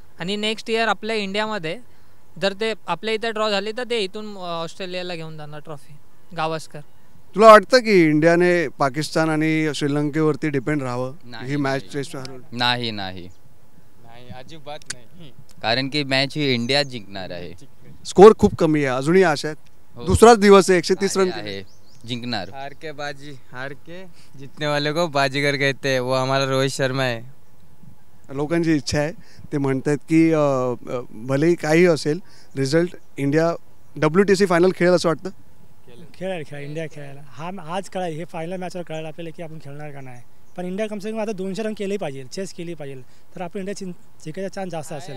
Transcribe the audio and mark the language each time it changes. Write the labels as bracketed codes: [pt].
[mr] आणि next year आपल्या इंडियामध्ये जर ते आपल्या इथे ड्रॉ झाली तर ते इथून ऑस्ट्रेलियाला घेऊन जाणार ट्रॉफी, गावस्कर. तुला वाटतं की इंडियाने पाकिस्तान आणि श्रीलंकेवरती डिपेंड राहावं ही मॅच टेस्ट? नाही अजिबात नाही, कारण की मॅच ही इंडिया जिंकणार आहे. स्कोर खूप कमी आहे, अजूनही आशा आहेत. दुसराच दिवस आहे, 130 रन आहे, जिंकणार. [hi] हार के जीतने वाले को बाजीगर कहते हैं, वो हमारा रोहित शर्मा है. [mr] लोकांची इच्छा आहे, ते म्हणतात की भलेही काही असेल रिझल्ट, इंडिया WTC फायनल खेळेल असं वाटतं. खेळायला इंडिया खेळायला हा आज कळायला, हे फायनल मॅचवर कळायला आपल्याला की आपण खेळणार का नाही. पण इंडिया कम से कम आता 200 रन केले पाहिजे, चेस केली पाहिजे, तर आपण इंडिया जिंकायचा चान्स जास्त असेल.